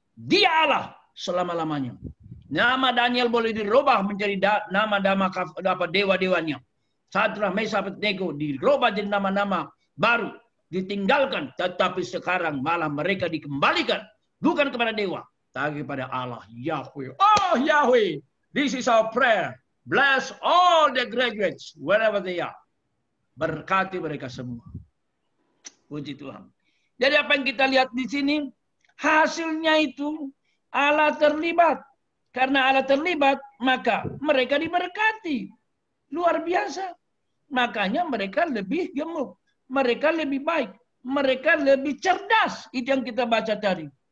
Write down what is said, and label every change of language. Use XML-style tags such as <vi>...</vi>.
<id>Dia Allah selama-lamanya. Nama Daniel boleh dirubah menjadi nama-nama dewa-dewanya. Sadrak, Mesach, Abednego dirubah jadi nama-nama baru. Ditinggalkan. Tetapi sekarang malah mereka dikembalikan. Bukan kepada dewa. Tapi kepada Allah, Yahweh.</id> <en>Oh Yahweh, this is our prayer. Bless all the graduates wherever they are.</en> <id>Berkati mereka semua. Puji Tuhan. Jadi apa yang kita lihat di sini, hasilnya itu Allah terlibat. Karena Allah terlibat, maka mereka diberkati. Luar biasa. Makanya mereka lebih gemuk. Mereka lebih baik. Mereka lebih cerdas. Itu yang kita baca tadi.</id>